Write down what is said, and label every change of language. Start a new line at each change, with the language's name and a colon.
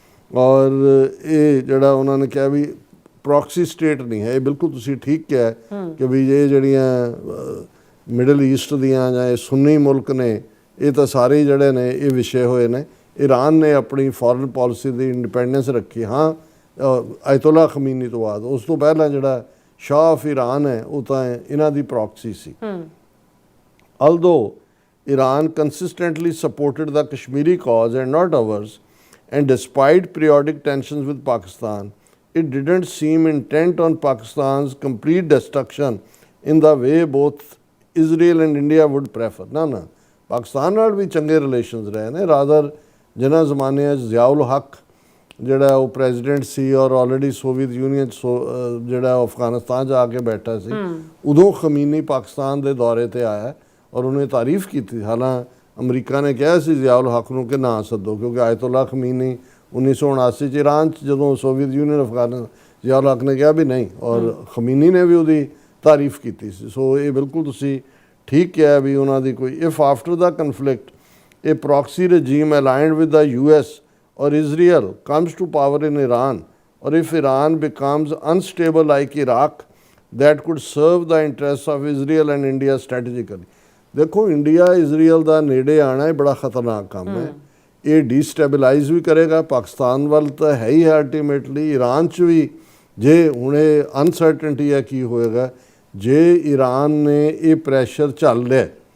Punjabi: ਔਰ ਇਹ ਜਿਹੜਾ ਉਹਨਾਂ ਨੇ ਕਿਹਾ ਵੀ ਪ੍ਰੋਕਸੀ ਸਟੇਟ ਨਹੀਂ ਹੈ, ਇਹ ਬਿਲਕੁਲ ਤੁਸੀਂ ਠੀਕ ਕਿਹਾ ਕਿ ਵੀ ਇਹ ਜਿਹੜੀਆਂ ਮਿਡਲ ਈਸਟ ਦੀਆਂ ਜਾਂ ਇਹ ਸੁੰਨੀ ਮੁਲਕ ਨੇ, ਇਹ ਤਾਂ ਸਾਰੇ ਜਿਹੜੇ ਨੇ ਇਹ ਵਿਸ਼ੇ ਹੋਏ ਨੇ। ਈਰਾਨ ਨੇ ਆਪਣੀ ਫੋਰਨ ਪਾਲਿਸੀ ਦੀ ਇੰਡੀਪੈਂਡੈਂਸ ਰੱਖੀ, ਹਾਂ ਆਇਤੁੱਲਾ ਖਮੀਨੀ ਤੋਂ ਬਾਅਦ। ਉਸ ਤੋਂ ਪਹਿਲਾਂ ਜਿਹੜਾ ਸ਼ਾਹ ਆਫ ਈਰਾਨ ਹੈ ਉਹ ਤਾਂ ਇਹਨਾਂ ਦੀ proxy ਸੀ।
English: Although Iran consistently supported the Kashmiri cause and not ours, and despite periodic tensions with Pakistan, it didn't seem intent on Pakistan's complete destruction in the way both Israel and India would prefer.
Punjabi: ਨਾ ਪਾਕਿਸਤਾਨ ਨਾਲ ਵੀ ਚੰਗੇ relations ਰਹੇ ਨੇ। Rather ਜਿਨ੍ਹਾਂ ਜ਼ਮਾਨਿਆਂ 'ਚ ਜ਼ਿਆਉਲ ਹੱਕ ਜਿਹੜਾ ਉਹ ਪ੍ਰੈਜ਼ੀਡੈਂਟ ਸੀ ਔਰ ਆਲਰੇਡੀ ਸੋਵੀਅਤ ਯੂਨੀਅਨ 'ਚ ਜਿਹੜਾ ਅਫਗਾਨਿਸਤਾਨ 'ਚ ਆ ਕੇ ਬੈਠਾ ਸੀ, ਉਦੋਂ ਖਮੀਨੀ ਪਾਕਿਸਤਾਨ ਦੇ ਦੌਰੇ 'ਤੇ ਆਇਆ ਔਰ ਉਹਨੇ ਤਾਰੀਫ ਕੀਤੀ। ਹਾਲਾਂ ਅਮਰੀਕਾ ਨੇ ਕਿਹਾ ਸੀ ਜ਼ਿਆਉਲ ਹੱਕ ਨੂੰ ਕਿ ਨਾ ਸੱਦੋ, ਕਿਉਂਕਿ ਆਇਤੁੱਲਾ ਖਮੀਨੀ 1979 'ਚ ਈਰਾਨ 'ਚ ਜਦੋਂ ਸੋਵੀਅਤ ਯੂਨੀਅਨ ਅਫਗਾਨ, ਜ਼ਿਆਉਲ ਹੱਕ ਨੇ ਕਿਹਾ ਵੀ ਨਹੀਂ, ਔਰ ਖਮੀਨੀ ਨੇ ਵੀ ਉਹਦੀ ਤਾਰੀਫ ਕੀਤੀ ਸੀ। ਸੋ ਇਹ ਬਿਲਕੁਲ ਤੁਸੀਂ ਠੀਕ ਕਿਹਾ ਵੀ ਉਹਨਾਂ ਦੀ ਕੋਈ if after ਦਾ conflict
English: a proxy regime aligned with the US or Israel comes to power in Iran, or if Iran becomes unstable like Iraq, that could serve the interests of Israel and India strategically.
Punjabi: देखो India Israel ਦਾ ਨੇੜੇ ਆਣਾ ਇਹ ਬੜਾ ਖਤਰਨਾਕ ਕੰਮ ਹੈ। ਇਹ ਡੀਸਟੈਬਲਾਈਜ਼ ਵੀ ਕਰੇਗਾ ਪਾਕਿਸਤਾਨ ਵੱਲ ਤਾਂ ਹੈ ਹੀ ਹੈ ਅਲਟੀਮੇਟਲੀ, ਈਰਾਨ 'ਚ ਵੀ ਜੇ ਹੁਣ ਇਹ ਅਨਸਰਟਨਟੀ ਹੈ ਕੀ ਹੋਏਗਾ ਜੇ ਈਰਾਨ ਨੇ ਇਹ ਪ੍ਰੈਸ਼ਰ ਝੱਲ ਲਿਆ।